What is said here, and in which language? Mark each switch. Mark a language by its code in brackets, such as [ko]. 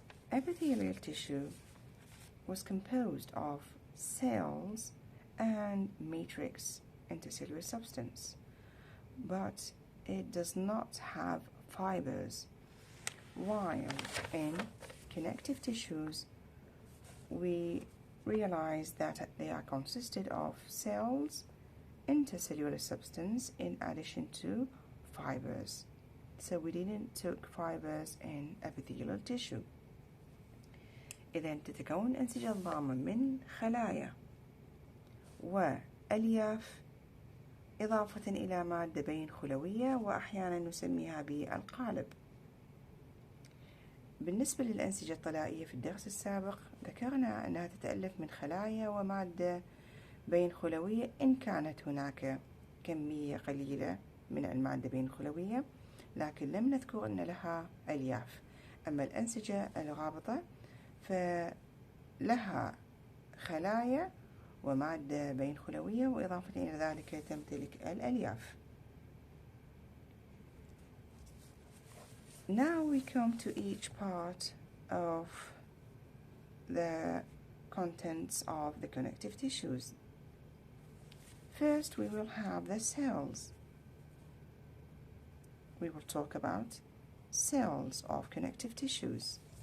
[en] Epithelial tissue was composed of cells and matrix intercellular substance, but it does not have fibers, while in connective tissues we realize that they are consisted of cells, intercellular substance in addition to fibers. So we didn't take fibers in epithelial tissue. [ar] إذن تتكون الأنسجة الضامة من خلايا وألياف إضافة إلى مادة بين خلوية وأحيانا نسميها بالقالب. بالنسبة للأنسجة الطلائية في الدرس السابق ذكرنا أنها تتألف من خلايا ومادة بين خلوية إن كانت هناك كمية قليلة من المادة بين خلوية، لكن لم نذكر أن لها ألياف. أما الأنسجة الرابطة فلها خلايا ومادة بين خلوية، وإضافة إلى ذلك تمتلك الألياف. [en] Now we come to each part of the contents of the connective tissues. First, we will have the cells. We will talk about cells of connective tissues.